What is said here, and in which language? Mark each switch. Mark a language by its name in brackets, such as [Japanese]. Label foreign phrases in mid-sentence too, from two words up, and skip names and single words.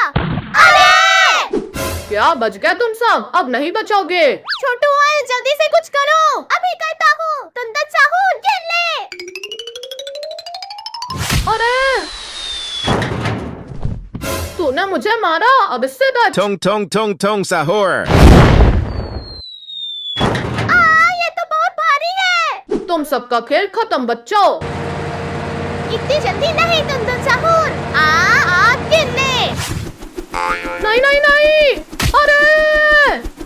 [Hindi] अरे क्या बच गए तुम सब? अब नहीं बचोगे। छोटू जल्दी से कुछ करो। अभी करता हूँ। तुंदुन सहूर, ये ले। तूने मुझे मारा, अब इससे बच। Tong tong tong tong sahur. ये तो बहुत भारी है। तुम सबका खेल खत्म बच्चों। इतनी जल्दी नहीं तुम साहूर। गिरने। नहीं नहीं नहीं, अरे